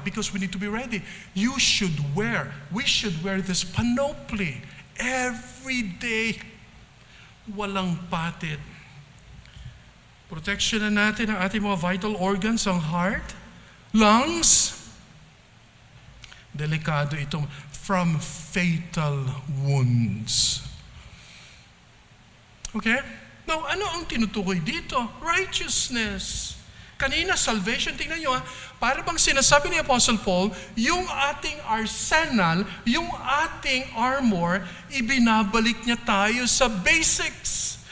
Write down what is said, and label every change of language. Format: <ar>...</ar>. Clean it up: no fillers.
<en>Because we need to be ready. We should wear this panoply every day.</en> <tl>Walang patid. Protection na natin ang ating mga</tl> <en>vital organs,</en> <tl>ang heart, lungs. Delikado itong</tl> <en>from fatal wounds.</en> <tl>Okay? Now, ano ang tinutukoy dito? Righteousness. Kanina, salvation, tingnan nyo para bang sinasabi ni Apostle Paul, yung ating arsenal, yung ating armor, ibinabalik niya tayo sa basics.</tl>